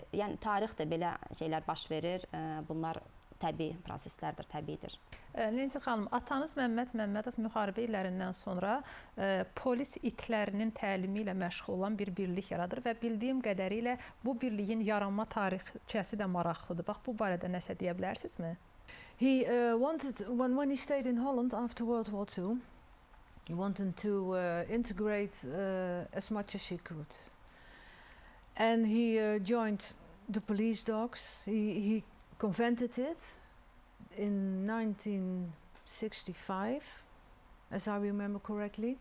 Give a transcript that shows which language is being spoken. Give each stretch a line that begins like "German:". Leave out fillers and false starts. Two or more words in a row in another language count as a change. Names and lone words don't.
Azerbaijani: Yəni tarixdə belə şeylər baş verir. Bunlar təbii proseslərdir, təbiidir. Nensi xanım, atanız Məmməd Məmmədov müharibə illərindən sonra polis itlərinin təlimi ilə məşğul olan bir birlik yaradır və bildiyim qədərilə bu birliyin yaranma tarixçəsi də maraqlıdır. Bax, bu barədə nəsə deyə bilərsinizmi?
English: He wanted, when he stayed in Holland after World War II, he wanted to integrate as much as he could. And he joined the police dogs. He convented it in 1965, as I remember correctly.